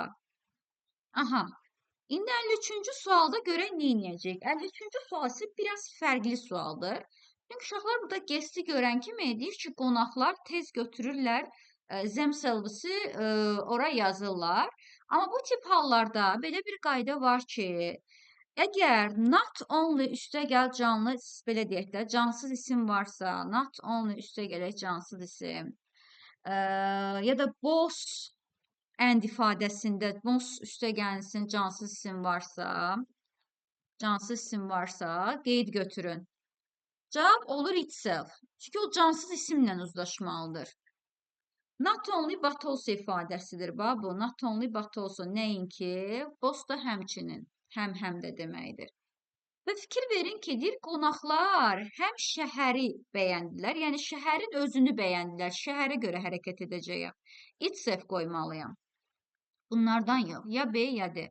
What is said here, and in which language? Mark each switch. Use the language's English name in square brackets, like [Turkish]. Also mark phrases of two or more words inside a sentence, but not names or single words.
[Azerbaijani] Aha, indi 53-cü sualda görək nə edəcək? 53-cü sual isə biraz fərqli sualdır. Çünki uşaqlar burada guest'i görən kimi deyir ki, qonaqlar tez götürürlər themselves-i ora yazırlar. Amma bu tip hallarda belə bir qayda var ki, əgər [English] not only [Azerbaijani] üstə gəl canlı, belə deyək də, cansız isim varsa, [English] not only [Azerbaijani] üstə gələk cansız isim ya da [English] both and [Azerbaijani] ifadəsində most üstə gəlsin cansız isim varsa, qeyd götürün. Cavab olur itself. Çünki o cansız isimlə uzlaşmalıdır. [English] Not only but also ifadəsidir. [Azerbaijani] Bu [English] not only but also [Azerbaijani] nəinki, both da həmçinin, həm də deməkdir. Və fikir verin ki, deyir qonaqlar həm şəhəri bəyəndilər, yəni şəhərin özünü bəyəndilər. Şəhərə görə hərəkət edəcəyəm. Itself qoymalıyam. Bunlardan yox. Ya B, ya D.